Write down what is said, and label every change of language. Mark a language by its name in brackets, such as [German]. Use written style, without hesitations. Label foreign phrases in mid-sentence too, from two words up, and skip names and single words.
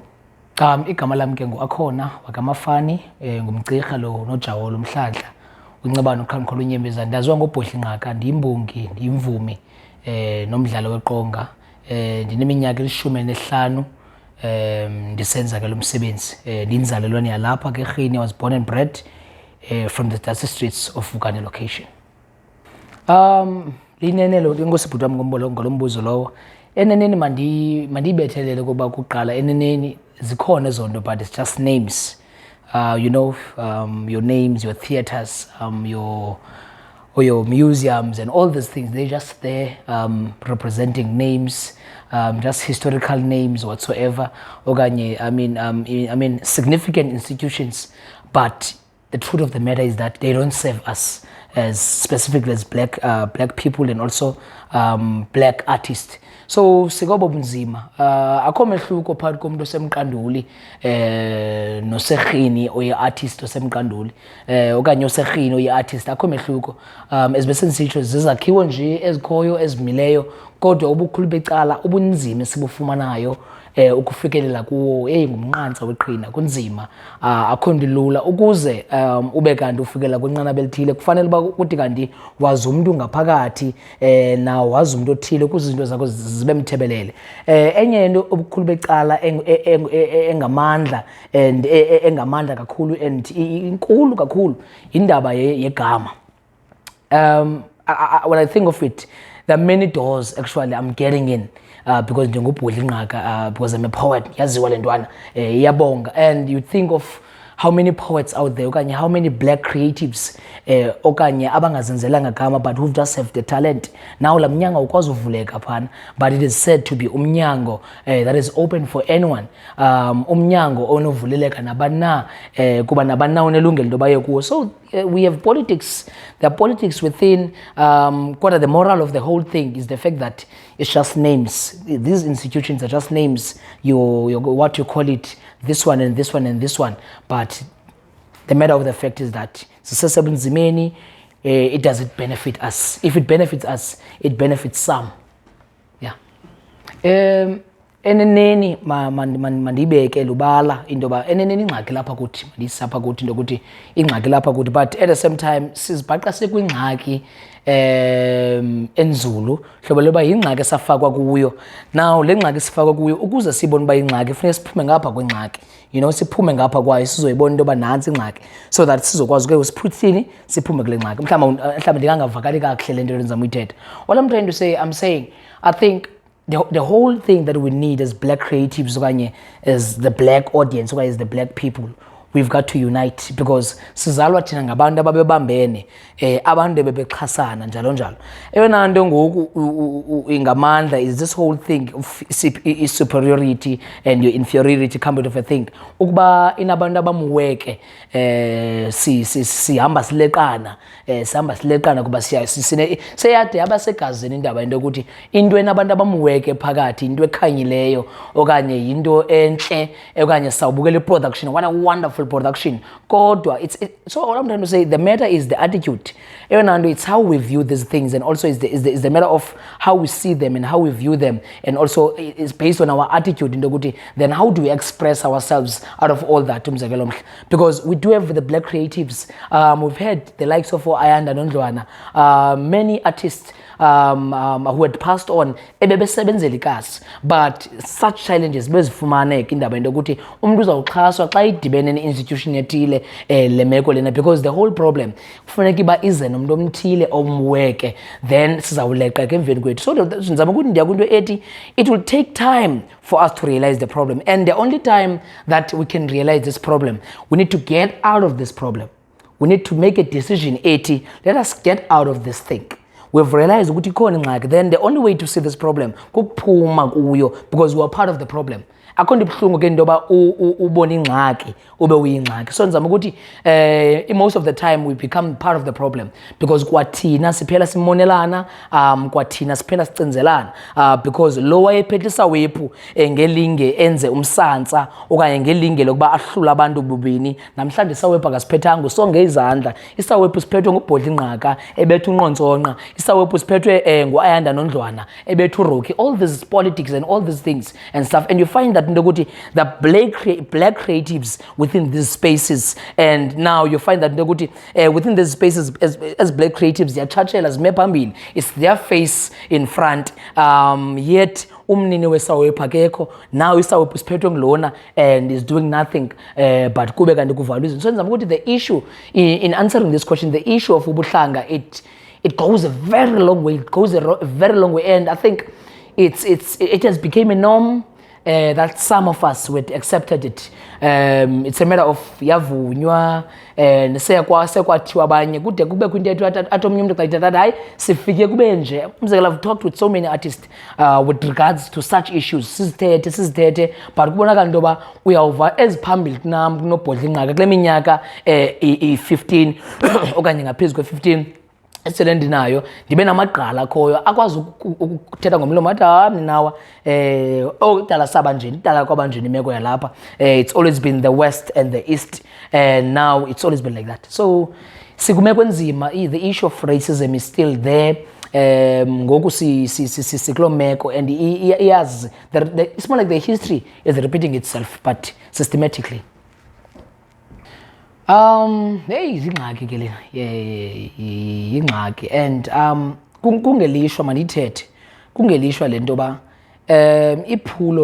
[Xhosa] Igama lami ke Akhona Mafani ngumcirha lo noJawo lomhlandla uncebano uqhamqhola unyembezana ndaziwa ngoBodlingqaka ndiyimbongi ndiyimvumi nomdlalo weqonga ndineminyaka 15 ndisenza ke lo msebenzi ndinzalelwane yalapha ke eRhini. [English] I was born and bred from the dusty streets of Vukane location. [Xhosa] Linenelo ngosibhuti wami ngombuzo lowo eneneni mandibethelele kuba kuqala eneneni zikhona zonto [English] but it's just names. You know, your names, your theaters, your museums and all these things, they're just there representing names, just historical names whatsoever. I mean significant institutions, but the truth of the matter is that they don't serve us as specifically as black people and also black artists. [Xhosa] So sikobo bunzima akho mehluko phakathi komuntu osemqanduli noseRhini oye artist osemqanduli okanye oseRhini oye artist akho mehluko. Ezibese nisitsho zizakhiwo nje ezikhoyo ezimileyo kodwa ubukhulu becala ubunzima sibufumanayo ukufikelela kuwo ngumnqantsa weqhina kunzima. Akho ndilula ukuze ube kanti ufikelela kwinqanaba elithile kufanele uba kuthi kanti wazi umuntu ngaphakathi na wazi umuntu othile ukuze izinto zakho zibe mthebelele. Enye into obukhulu becala engamandla and engamandla kakhulu and inkulu kakhulu indaba yegama. [English] When I think of it, there are many doors actually I'm getting in because ndingubodlingqaka because I'm a poet [Xhosa] yaziwa lentwana iyabonga. [English] And you think of how many poets out there okanye how many black creatives okanye [Xhosa] abangazenzelanga gama [English] but who just have the talent. Now [Xhosa] la mnyango ukwazi uvuleka phana [English] but it is said to be umnyango that is open for anyone. [Xhosa] Umnyango onovuleleka nabana kuba nabana unelungelo lobaye kuwo. [English] So we have politics. There are politics within. Quite the moral of the whole thing is the fact that it's just names. These institutions are just names. You what you call it, this one and this one and this one. But the matter of the fact is that it doesn't benefit us. If it benefits us, it benefits some. Yeah. [Xhosa] Eneneni mandibeke lubala into ba eneneni ingxaki lapha kuthi mandisapha kuthi into ukuthi ingxaki lapha kuthi [English] but at the same time [Xhosa] sizibhaqa sekwingxaki enzulu hlobo leba ingxaki esafakwa kuyo. Now le ngxaki sifakwa kuyo ukuze sibone ba ingxaki kufanele siphume ngapha kwengxaki, [English] you know, [Xhosa] siphume ngapha kwayo sizoyibona into ba nansi ingxaki [English] so that [Xhosa] sizokwazi ke usiphuthini siphume kule ngxaki. Mhlawumbe ndingangavakali kakuhle le nto endizama uyithetha. [English] What I'm trying to say, I'm saying I think the whole thing that we need as black creatives as the black audience as the black people, we've got to unite because [Xhosa] sizalwa thina ngabantu ababebambene abantu bebexhasana njalo njalo. Eyona nto ngoku ingamandla [English] is this whole thing of superiority and your inferiority kind of a thing. [Xhosa] Ukuba inabantu abamuweke sihamba sileqana kuba seyade abasegazini indaba into ukuthi into enabantu abamuweke phakathi into ekhanyileyo okanye into enhle okanye sawubukela iproduction, [English] what a wonderful production. Kodwa so what I'm trying to say, the matter is the attitude. It's how we view these things and also is the matter of how we see them and how we view them and also it's based on our attitude [Xhosa] into ukuthi [English] then how do we express ourselves out of all that. Because we do have the black creatives. We've had the likes of Ayanda Nondlwana, many artists who had passed on [Xhosa] ebebesebenzela ikasi [English] but such challenges [Xhosa] bezifumaneka indaba into ukuthi umuntu uzawuxhaswa xa idibene ne-institution ethile lemeko lena [English] because the whole problem [Xhosa] kufuneka iba ize nomuntu omthile omweke then sizawuleqeka emveni kwethu. [English] So [Xhosa] ndizama ukuthi ndiya kwinto ethi [English] it will take time for us to realize the problem and the only time that we can realize this problem we need to get out of this problem. We need to make a decision ethi let us get out of this thing. We've realized [Xhosa] ukuthi ikhona ingxaki [English] then the only way to see this problem [Xhosa] kukuphuma kuyo [English] because we are part of the problem. [Xhosa] Akho nto ibuhlungu ke ndoba ubona ingxaki ube uyingxaki. So ndizama ukuthi [English] most of the time we become part of the problem because [Xhosa] kwathina siphela simonelana kwathina siphela sicinzelana because lo wayephethe wephu ngelinge enze umsantsa okanye ngelinge lokuba ahlula abantu bubini namhlanje isawephu akasiphethanga sonke izandla. Isawephu siphethwe ngubodlingqaka ebetha unqontsonqa. isawophu siphethwe nguAyanda noNdlwana ebethu [English] Rocky, all this politics and all these things and stuff, and you find that [Xhosa] into ukuthi [English] the black creatives within these spaces, and now you find that [Xhosa] into ukuthi [English] within these spaces as black creatives ziyathatshela zime phambili, it's their face in front, yet [Xhosa] umnini wesawophu akekho, [English] now [Xhosa] isawophu siphethwe ngulona [English] and is doing nothing but [Xhosa] kube kanti kuvalwa izinto. [English] So [Xhosa] nizama ukuthi [English] the issue in answering this question, the issue of ubuhlanga, it goes a very long way, it goes a very long way, and I think it has become a norm that some of us would accepted it. It's a matter of [Xhosa] yavunywa sekwathiwa abanye kude kube kwinto ethu athi omnye umuntu xa ithetha hayi sifike kube nje. Umzekelo, [English] I've talked with so many artists with regards to such issues, [Xhosa] sizithethe but kubonakala into yoba uyawuva eziphambili kunam kunobhodlingqaka kule minyaka i-15 okanye ngaphezu kwe-15 esele ndinayo, ndibe namagqala akhoyo akwazi ukuthetha ngomlomo athi mnawa okudala saba njeni, idala kwabanjeni imeko yalapha. [English] It's always been the west and the east, and now it's always been like that. [Xhosa] So sikumeko enzima, [English] the issue of racism is still there. [Xhosa] Ngoku sikuloo meko, [English] and yes, it's more like the history is repeating itself but systematically. [Xhosa] Hey, zingxaki ke lena, yingxaki, and kungelishwa manithethe, kungelishwa lento ba iphulo